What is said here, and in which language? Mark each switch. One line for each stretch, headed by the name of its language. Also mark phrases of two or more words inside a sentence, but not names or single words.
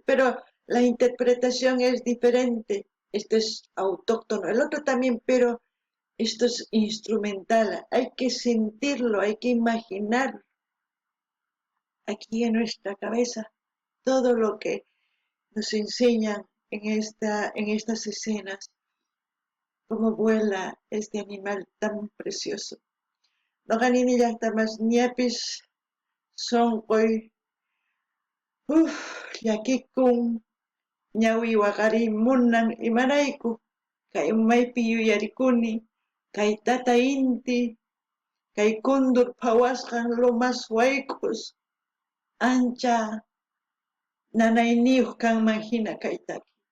Spanish: Pero la interpretación es diferente. Esto es autóctono, el otro también, pero esto es instrumental. Hay que sentirlo, hay que imaginar aquí en nuestra cabeza todo lo que nos enseñan en estas escenas, cómo vuela este animal tan precioso.
Quechua: Noqanini llaqtamas ñapis sonqoy llakikun ñawi waqariy munan imarayku kay umaypi yuyarikuni kay tata inti kay kundur phawasqan lomas wayk'us ancha nanayniyuq kanman hina kay taki.